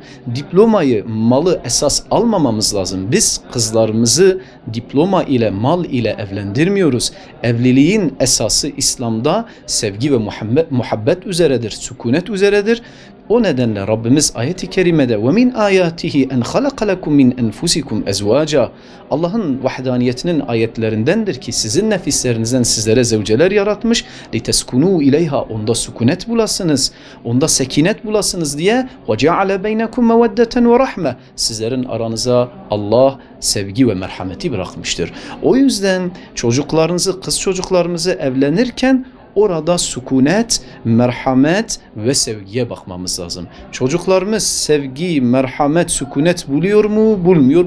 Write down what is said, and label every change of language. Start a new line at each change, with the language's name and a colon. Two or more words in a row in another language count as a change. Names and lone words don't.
Turkish: Diplomayı, malı esas almamamız lazım. Biz kızlarımızı diploma ile, mal ile evlendirmiyoruz. Evliliğin esası İslam'da sevgi ve muhabbet üzeredir, sükunet üzeredir. O nedenle Rabbimiz ayet-i kerimede
Arabic: وَمِنْ آيَاتِهِ اَنْ خَلَقَ لَكُمْ مِنْ أَنْفُسِكُمْ اَزْوَاجًا
Turkish: Allah'ın vahdaniyetinin ayetlerindendir ki sizin nefislerinizden sizlere zevceler yaratmış.
Arabic: لِتَسْكُنُوا اِلَيْهَا
Turkish: Onda sükunet bulasınız, onda sekinet bulasınız diye
Arabic: وَجَعَلَ بَيْنَكُمْ مَوَدَّةً وَرَحْمَةً
Turkish: Sizlerin aranıza Allah sevgi ve merhameti bırakmıştır. O yüzden çocuklarınızı, kız çocuklarımızı evlenirken orada sükunet, merhamet ve sevgiye bakmamız lazım. Çocuklarımız sevgi, merhamet, sükunet buluyor mu, bulmuyor?